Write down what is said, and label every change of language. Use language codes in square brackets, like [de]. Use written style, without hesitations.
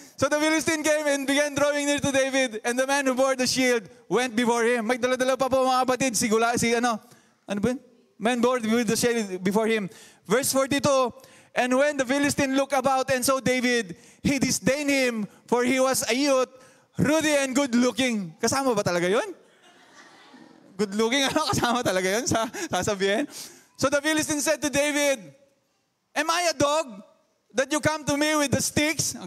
[en] So the Philistine came and began drawing near to David, and the man who bore the shield went before him. [tl] May dala-dala pa po mga kapatid, ano ba yun? [en] Man bore the shield before him. Verse 42, and when the Philistine looked about and saw David, he disdained him, for he was a youth, ruddy and good-looking. [tl] Kasama ba talaga yun? [en] Good-looking, [tl] kasama talaga yun sa sasabihin. [en] So the Philistine said to David, am I a dog that you come to me with the sticks?